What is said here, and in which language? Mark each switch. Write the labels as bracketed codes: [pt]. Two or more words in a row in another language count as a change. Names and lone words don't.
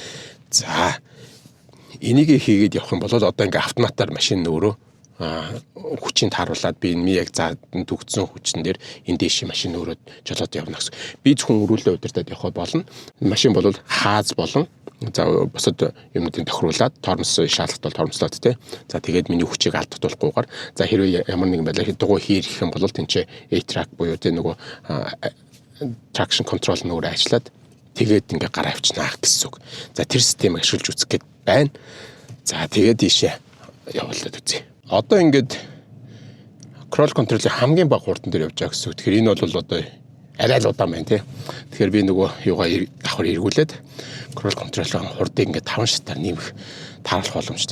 [mn] За энийг хийгээд явах юм бол одоо ингээ автоматар машин өөрөө хүчийг тааруулаад би энэ яг за төгцсөн хүчин дээр энэ дэши машин өөрөө жолоод явна гэсэн. Би зөвхөн өрүүлээ удирдаад явах болно. Машин бол хааз болон за бусад юмнуудыг тохируулаад тормос шаардлагатай бол тормослоод тий. За тэгээд миний хүчийг алдуулахгүйгээр за хэрвээ ямар нэгэн байдлаар дугуй хийх юм бол тэнцээ A-track буюу тий нөгөө [en] traction control [mn] нь өөрөө ажиллаад тэгээд ингээ гараа авчнаа гэсэн үг. За тэр системийг ашиглаж үзэх гээд байна. За тэгээд ийшээ явуулаад үзье. Одоо ингээд [en] cross control- [mn] ийн хамгийн бага хурдан дээр явж байгаа гэсэн үг. Тэгэхээр энэ бол одоо арай л удаан байна тий. Тэгэхээр би нөгөө юугаа давхар эргүүлээд [en] cross control- [mn] ийн хурдыг ингээд 5 шатаар нэмэх тааруулах боломжтой.